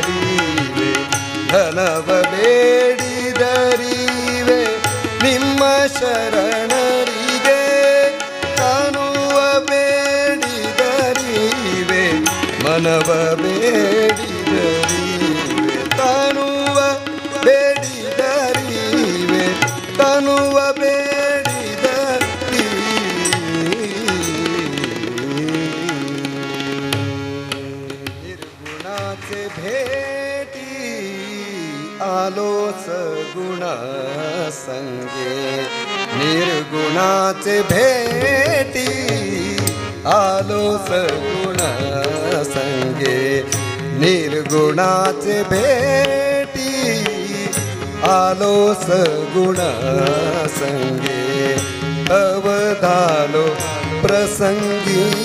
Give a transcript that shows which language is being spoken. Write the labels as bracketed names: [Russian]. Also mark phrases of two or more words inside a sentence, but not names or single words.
[Kannada] ಬೇಡಿದರಿವೆ ಧನವ ಬೇಡಿದರಿವೆ ನಿಮ್ಮ ಶರಣರಿಗೆ ಕಾಣುವ ಬೇಡಿದರಿವೆ ಮನವ ಬೇಡಿದರಿವೆ ಕಾಣುವ ಬೇಡಿದರಿವೆ ಕಾಣುವ [Marathi] निर्गुणाचे भेटी आलो सगुण संगे निर्गुणाचे भेटी आलो सगुण संगे निर्गुणाचे भेटी आलो सगुण संगे अवधालो प्रसंगी